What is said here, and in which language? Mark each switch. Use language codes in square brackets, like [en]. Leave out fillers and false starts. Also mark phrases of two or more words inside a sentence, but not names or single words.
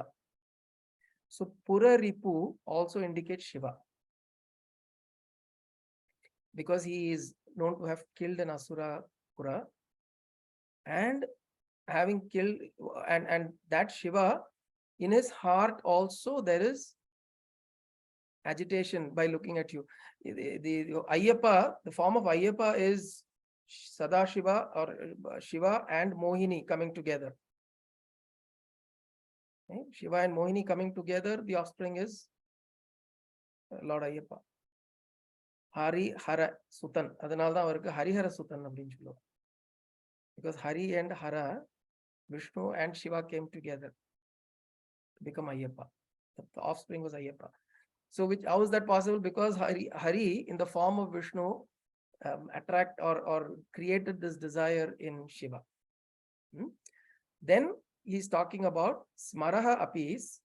[en] So Pura Ripu also indicates Shiva, because he is known to have killed an Asura Pura, and having killed, and that Shiva, in his heart also there is agitation by looking at you. The Ayyappa, the form of Ayyappa is Sadashiva or Shiva and Mohini coming together. Okay? Shiva and Mohini coming together, the offspring is Lord Ayyappa. Hari Hara Sutan. [ta] அதனால்தான் அவருக்கு ஹரி ஹர சுதன் அப்படின்னு சொல்லுவோம். [en] Because Hari and Hara, Vishnu and Shiva came together to become Ayyappa. The offspring was Ayyappa. So how is that possible? Because Hari in the form of Vishnu attract or created this desire in Shiva. Then he's talking about Smaraha Apis.